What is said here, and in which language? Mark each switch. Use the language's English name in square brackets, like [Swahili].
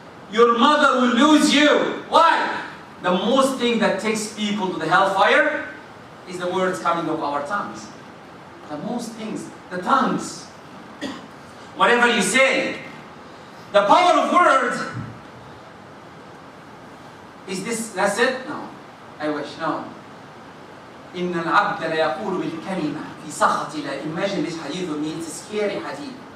[English] Your mother will lose you. Why? The most thing that takes people to the hellfire is the words coming of our tongues. The most things, the tongues. Whatever you say. The power of words is this, that's it? No. I wish, no. [Arabic] إن العبد لا يقول بالكلمة في سخط الله. [English] Imagine this hadith with me, it's a scary hadith.